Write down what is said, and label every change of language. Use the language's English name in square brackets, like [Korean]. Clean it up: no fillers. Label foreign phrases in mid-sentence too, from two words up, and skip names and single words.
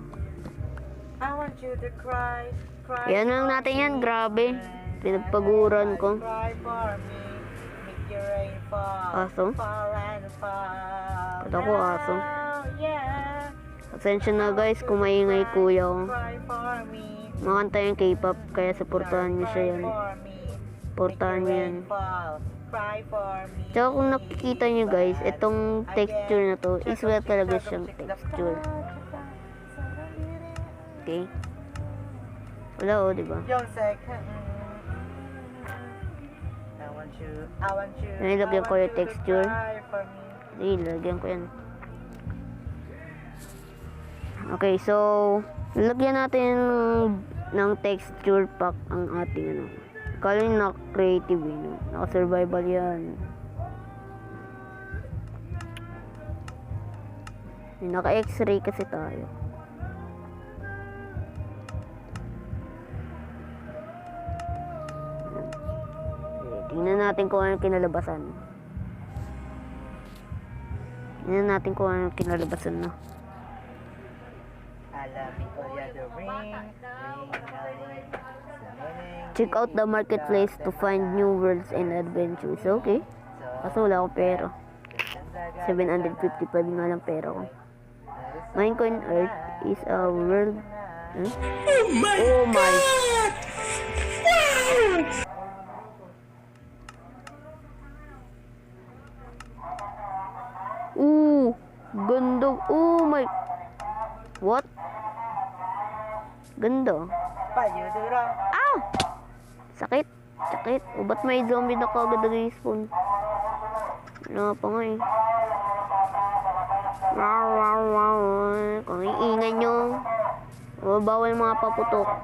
[English] I want you to cry. [Filipino] Yan lang natin yan, grabe. Pinagpaguran ko. [English] Cry for me. Make your rain fall. [Filipino] Aso? [English] Fall and fall. [Filipino] Ba't ako aso? [English] Now, yeah. [Filipino] Pasensya na guys kung maingay kuya ko. [English] Cry for me. [Filipino] Makanta yung K-pop, kaya supportahan niyo siya yan. Supportahan niyo yan. [English] Cry for me. [Filipino] Tsaka kung nakikita niyo guys, itong texture na to, is wala talaga siyang texture. Okay? Wala oh, diba? [English] Yung second. I want you. [Filipino] Nilagyan ko yung [English] to texture. cry for me. [Filipino] Lagyan ko yan. Okay, so lalagyan natin ng [English] texture pack [Filipino] ang ating Kala nyo na-creative eh, no? Naka-survival yan. Naka-x-ray kasi tayo. Tingnan natin kung ano kinalabasan. Tingnan natin kung ano kinalabasan, no? [English] Check out the marketplace to find new worlds and adventures. [Filipino] Okay. Kaso wala akong pera. 755 nga lang pera ko. [English] Minecoin Earth is a world. Huh? Oh my God! [Filipino] Ooh, ganda. [English] Oh my. What? [Filipino] Ganda. Payudura. Ah! Sakit. Sakit. O, ba't may zombie na kagad respawn? Wala pa nga eh. Wow, wow, wow. Kung iingay nyo. O, bawal mga paputok.